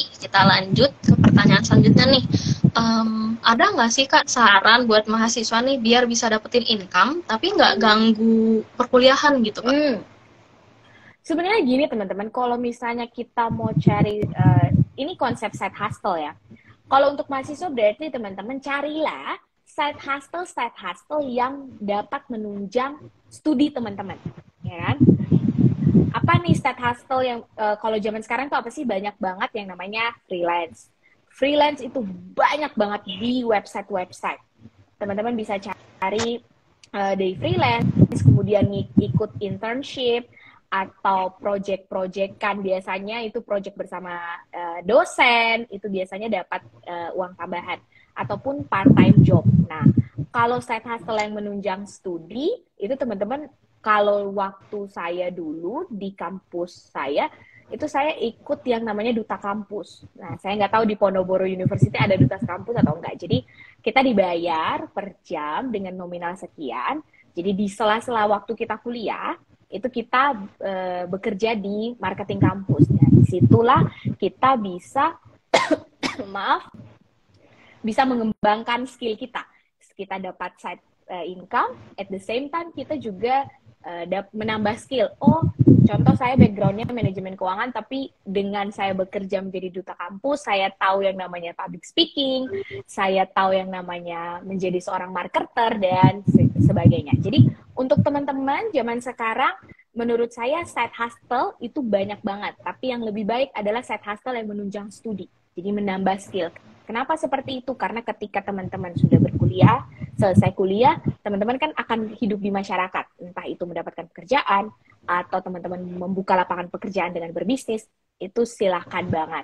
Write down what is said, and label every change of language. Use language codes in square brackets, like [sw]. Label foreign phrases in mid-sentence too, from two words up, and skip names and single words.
[id] Kita lanjut ke pertanyaan selanjutnya nih. Ada nggak sih Kak saran buat mahasiswa nih biar bisa dapetin income tapi nggak ganggu perkuliahan gitu Kak? Sebenarnya gini teman-teman, kalau misalnya kita mau cari, ini konsep [en] side hustle [id] ya. Kalau untuk mahasiswa berarti teman-teman carilah [en] side hustle [id] yang dapat menunjang studi teman-teman, ya kan? Apa nih [en] side hustle [id] yang kalau zaman sekarang tuh apa sih? Banyak banget yang namanya freelance. Freelance itu banyak banget di website-website. Teman-teman bisa cari dari freelance, kemudian ikut internship, atau project kan biasanya itu project bersama dosen, itu biasanya dapat uang tambahan, ataupun [en] part-time job. [id] Nah, kalau [en] side hustle [id] yang menunjang studi, itu teman-teman, kalau waktu saya dulu di kampus saya, itu saya ikut yang namanya duta kampus. Nah, saya nggak tahu di Ponorogo University ada duta kampus atau enggak. Jadi, kita dibayar per jam dengan nominal sekian. Jadi, di sela-sela waktu kita kuliah, itu kita bekerja di marketing kampus. Nah, disitulah kita bisa bisa mengembangkan skill kita. Kita dapat [en] side income, at the same time [id] kita juga menambah skill. Oh, contoh saya backgroundnya manajemen keuangan, tapi dengan saya bekerja menjadi duta kampus, saya tahu yang namanya [en] public speaking, [id] saya tahu yang namanya menjadi seorang marketer, dan sebagainya. Jadi, untuk teman-teman zaman sekarang, menurut saya [en] side hustle [id] itu banyak banget. Tapi yang lebih baik adalah [en] side hustle [id] yang menunjang studi. Jadi menambah skill. Kenapa seperti itu? Karena ketika teman-teman sudah berkuliah, selesai kuliah, teman-teman kan akan hidup di masyarakat. Entah itu mendapatkan pekerjaan, atau teman-teman membuka lapangan pekerjaan dengan berbisnis, itu silahkan banget.